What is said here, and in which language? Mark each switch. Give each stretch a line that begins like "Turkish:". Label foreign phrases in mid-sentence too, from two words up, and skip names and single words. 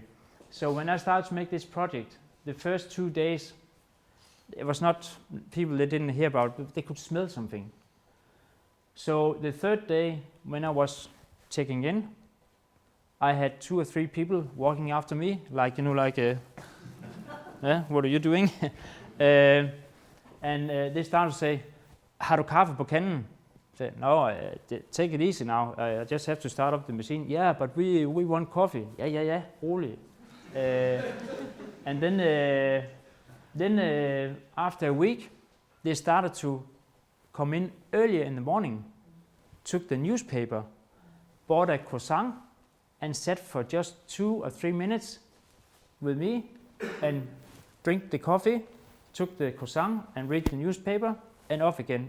English: So when I started to make this project, the first 2 days, it was not people they didn't hear about, but they could smell something. So the third day, when I was checking in, I had 2 or 3 people walking after me, like what are you doing? And they started to say,
Norwegian: "Har du kaffe på kanden?"
English: I said, "No, take it easy now. I just have to start up the machine." "Yeah, but we want coffee." Yeah, rolig. And then after a week, they started to come in earlier in the morning, took the newspaper, bought a croissant, and sat for just 2 or 3 minutes with me and drink the coffee, took the croissant and read the newspaper, and off again.